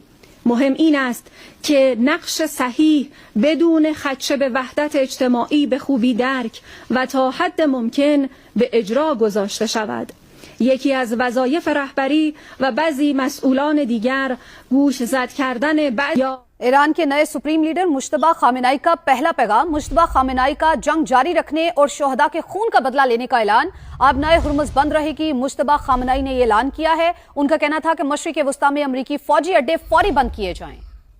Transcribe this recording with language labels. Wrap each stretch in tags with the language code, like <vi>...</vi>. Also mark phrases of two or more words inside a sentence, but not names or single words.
<fa>مهم این است که نقش صحیح بدون خدشه به وحدت اجتماعی به خوبی درک و تا حد ممکن به اجرا گذاشته شود. یکی از وظایف رهبری و بعضی مسئولان دیگر گوش زد کردن</fa> <ur>ایران کے نئے</ur> <en>supreme leader</en> <ur>مجتبیٰ خامنہ‌ای کا پہلا پیغام. مجتبیٰ خامنہ‌ای کا جنگ جاری رکھنے اور شہداء کے خون کا بدلہ لینے کا اعلان. آبنائے ہرمز بند رہے گی، مجتبیٰ خامنہ‌ای نے یہ اعلان کیا ہے. ان کا کہنا تھا کہ مشرق وسطیٰ میں امریکی فوجی اڈے فوری بند کیے جائیں.</ur>